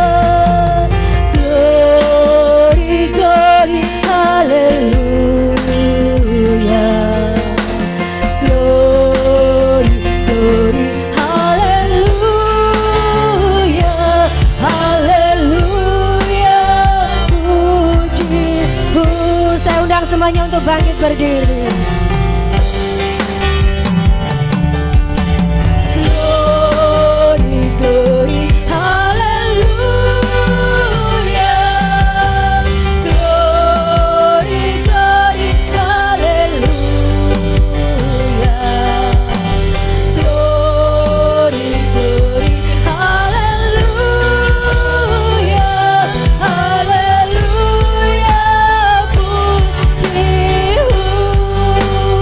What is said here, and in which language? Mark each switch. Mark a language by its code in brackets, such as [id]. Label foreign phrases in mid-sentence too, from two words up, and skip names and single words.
[en] Glory, glory, haleluya. Glory, glory, haleluya. [id] Haleluya, puji. Saya undang semuanya untuk bangkit berdiri. [en] Glory, glory, haleluya. Glory, glory, haleluya. Glory, glory, haleluya. [id] Haleluya, puji.